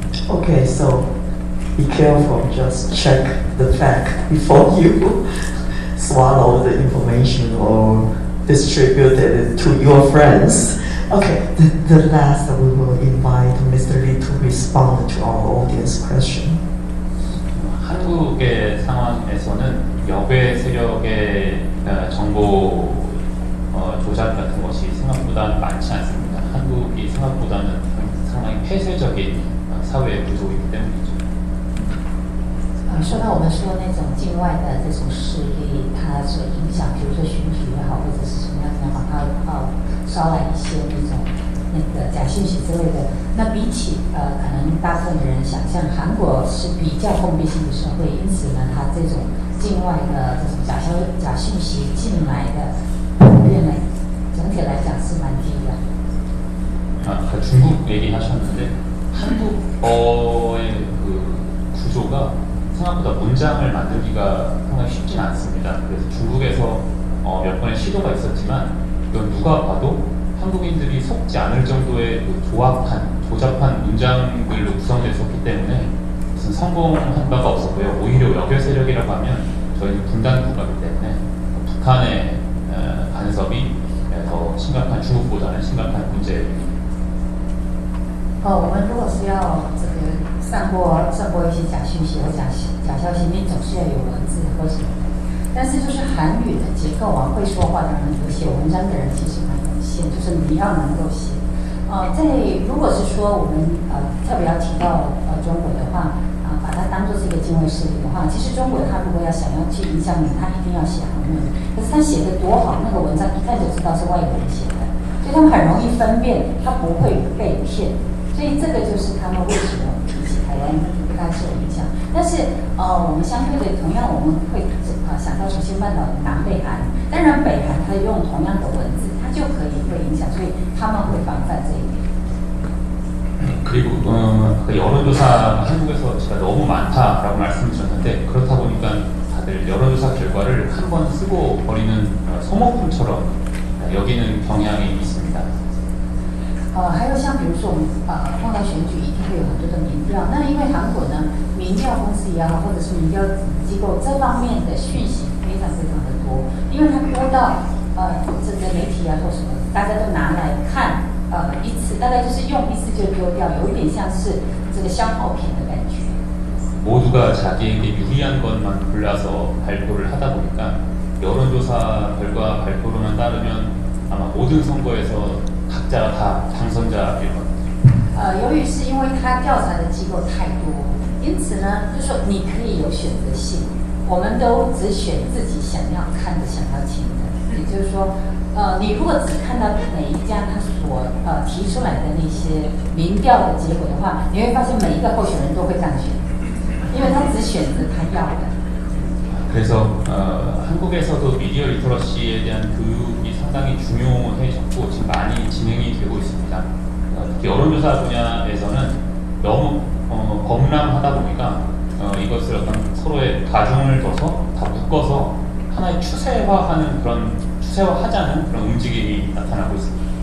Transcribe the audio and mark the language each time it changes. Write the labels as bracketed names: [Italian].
[English] Okay, so be careful. Just check the fact before you swallow the information or distribute it to your friends. Okay, the last we will invite Mr. Lee to respond to our audience question. [Korean] 한국의 상황에서는 역외 세력의 정보 조작 같은 것이 생각보다 많지 않습니다. 한국이 생각보다는 상당히 폐쇄적인 사회 구조이기 때문이죠. [Chinese] 说到我们说那种境外的这种势力，它所影响，比如说选举也好，或者是什么样也好，它捎来一些那个假讯息之类的。那比起可能大部分的人想象，韩国是比较封闭性的社会，因此呢，它这种境外的这种假讯息进来的普遍呢，整体来讲是蛮低的。 [Korean] 중국 얘기하셨는데 한국어의 그 구조가 생각보다 문장을 만들기가 상당히 쉽진 않습니다. 그래서 중국에서 몇 번의 시도가 있었지만 이건 누가 봐도 한국인들이 속지 않을 정도의 그 조잡한 문장들로 구성되어 있었기 때문에 무슨 성공한 바가 없었고요. 오히려 역외 세력이라고 하면 저희는 분단 국가이기 때문에 북한의 간섭이 더 심각한 중국보다는 심각한 문제입니다. [Chinese] 我们如果是要这个散播一些假讯息或假消息，你总是要有文字或什么的。但是就是韩语的结构啊，会说话的人和写文章的人其实蛮有限，就是你要能够写。如果是说我们特别要提到中国的话把它当作是一个境外势力的话，其实中国他如果要想要去影响你，他一定要写韩文。可是他写的多好，那个文章一看就知道是外国人写的，所以他们很容易分辨，他不会被骗。所以这个就是他们为什么比起台湾对它是有影响。但是我们相对的，同样我们会想到朝鲜半岛南北韩，当然北韩它用同样的文字，它就可以会影响，所以他们会防范这一点。 [Korean] 그리고 여론조사가 한국에서 제가 너무 많다라고 말씀드렸는데 그렇다 보니까 다들 여론조사 결과를 한 번 쓰고 버리는 소모품처럼 여기는 경향이 있습니다. [Chinese] 还有像比如说我们碰到选举一定会有很多的民调，那因为韩国呢，民调公司也好，或者是民调机构这方面的讯息非常非常的多，因为它多到这个媒体啊或什么，大家都拿来看一次，大概就是用一次就丢掉，有一点像是这个消耗品的感觉。 [Korean] 모두가 자기에게 유리한 것만 골라서 발표를 하다 보니까 여론조사 결과 발표로만 따르면 아마 모든 선거에서 각자가 다 당선자일 겁니다. [Chinese] 由于是因为他调查的机构太多，因此呢，就是说你可以有选择性，我们都只选自己想要看的、想要听的。也就是说，你如果只看到每一家他所提出来的那些民调的结果的话，你会发现每一个候选人都会当选，因为他只选择他要的。 [Korean] 그래서 한국에서도 미디어 리터러시에 대한 교육이 상당히 중요해졌고 지금 많이 진행이 되고 있습니다. 특히 여론조사 분야에서는 너무 범람하다 보니까 이것을 어떤 서로의 가중을 둬서 다 묶어서 하나의 추세화하자는 그런 움직임이 나타나고 있습니다.